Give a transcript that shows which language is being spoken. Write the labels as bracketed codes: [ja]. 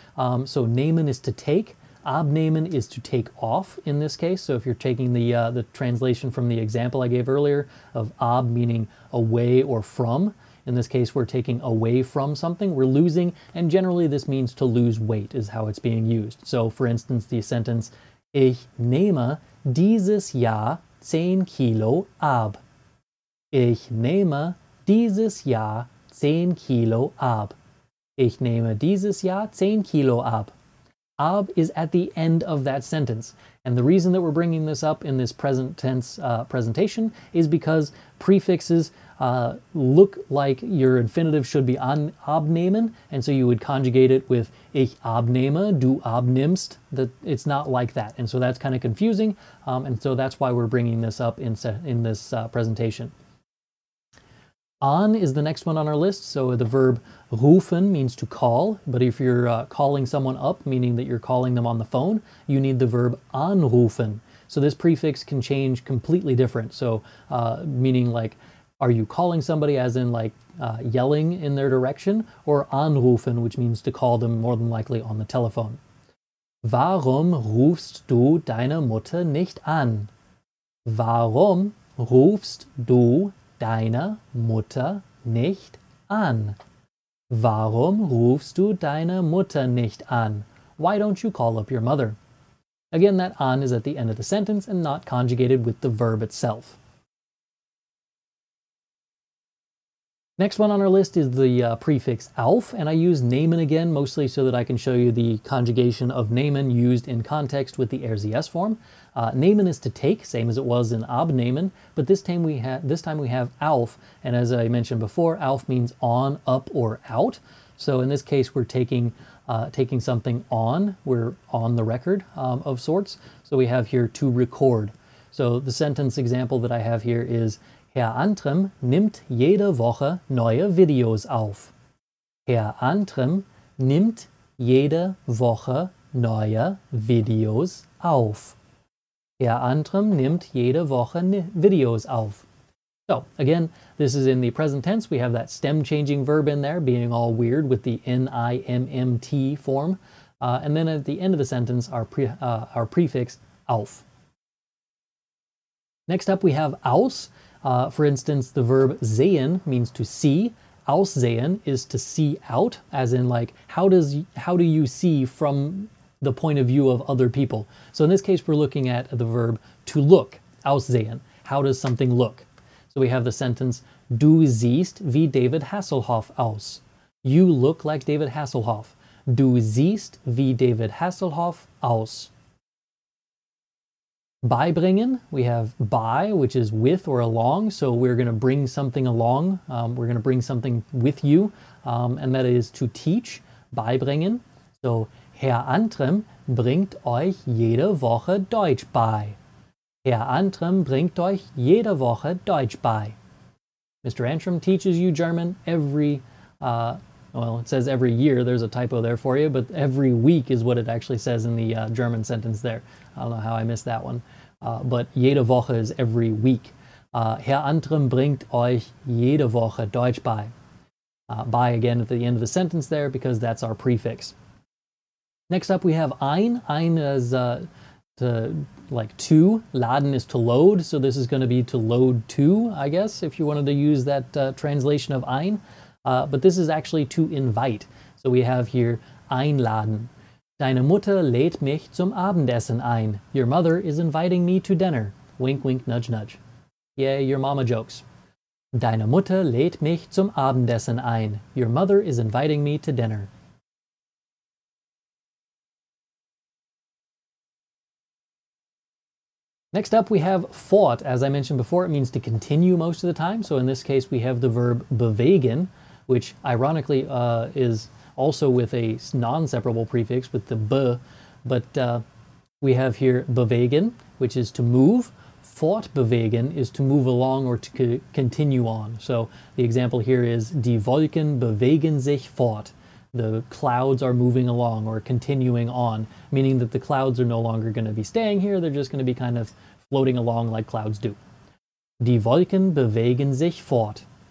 [en] So nehmen is to take. Abnehmen is to take off in this case. So if you're taking the translation from the example I gave earlier of ab meaning away or from, in this case we're taking away from something, we're losing, and generally this means to lose weight is how it's being used. So for instance, the sentence, [de] Ich nehme dieses Jahr 10 Kilo ab. Ich nehme dieses Jahr 10 Kilo ab. Ich nehme dieses Jahr 10 Kilo ab. [en] Ab is at the end of that sentence. And the reason that we're bringing this up in this present tense presentation is because prefixes look like your infinitive should be abnehmen, and so you would conjugate it with [de] ich abnehme, du abnimmst. [en] It's not like that, and so that's kind of confusing, and so that's why we're bringing this up in this presentation. An is the next one on our list. So the verb rufen means to call, but if you're calling someone up, meaning that you're calling them on the phone, you need the verb anrufen. So this prefix can change completely different. So meaning like, are you calling somebody as in like yelling in their direction, or anrufen, which means to call them more than likely on the telephone. [de] Warum rufst du deine Mutter nicht an? Warum rufst du deine Mutter nicht an? Warum rufst du deine Mutter nicht an? [en] Why don't you call up your mother? Again, that an is at the end of the sentence and not conjugated with the verb itself. Next one on our list is the prefix auf, and I use nehmen again, mostly so that I can show you the conjugation of nehmen used in context with the RCS form. Nehmen is to take, same as it was in abnehmen, but this time we have auf, and as I mentioned before, auf means on, up, or out. So in this case, we're taking something on. We're on the record of sorts. So we have here to record. So the sentence example that I have here is [de] Herr Antrim nimmt jede Woche neue Videos auf. Herr Antrim nimmt jede Woche neue Videos auf. Herr Antrim nimmt jede Woche Videos auf. [en] So again, this is in the present tense. We have that stem changing verb in there, being all weird with the NIMMT form. And then at the end of the sentence, our prefix auf. Next up, we have aus. For instance, the verb sehen means to see. Aussehen is to see out, as in like, how do you see from the point of view of other people? So in this case, we're looking at the verb to look, aussehen. How does something look? So we have the sentence, [de] Du siehst wie David Hasselhoff aus. [en] You look like David Hasselhoff. [de] Du siehst wie David Hasselhoff aus. [en] Beibringen, we have by, which is with or along, so we're going to bring something along. We're going to bring something with you, and that is to teach, beibringen. [de] So, Herr Antrim bringt euch jede Woche Deutsch bei. Herr Antrim bringt euch jede Woche Deutsch bei. [en] Mr. Antrim teaches you German every, well, it says every year, there's a typo there for you, but every week is what it actually says in the German sentence there. I don't know how I missed that one. But [de] jede Woche [en] is every week. [de] Herr Antrim bringt euch jede Woche Deutsch bei. [en] Bei again at the end of the sentence there because that's our prefix. Next up we have ein. Ein is to. Laden is to load, so this is going to be to load to, I guess, if you wanted to use that translation of ein. But this is actually to invite. So we have here einladen. [de] Deine Mutter lädt mich zum Abendessen ein. [en] Your mother is inviting me to dinner. Wink, wink, nudge, nudge. Yeah, your mama jokes. [de] Deine Mutter lädt mich zum Abendessen ein. [en] Your mother is inviting me to dinner. Next up we have fort. As I mentioned before, it means to continue most of the time. So in this case we have the verb bewegen, which ironically is also with a non-separable prefix with the b, but we have here bewegen, which is to move. Fortbewegen is to move along or to continue on. So the example here is [de] Die Wolken bewegen sich fort. [en] The clouds are moving along or continuing on, meaning that the clouds are no longer going to be staying here, they're just going to be kind of floating along like clouds do. [de] Die Wolken bewegen sich fort.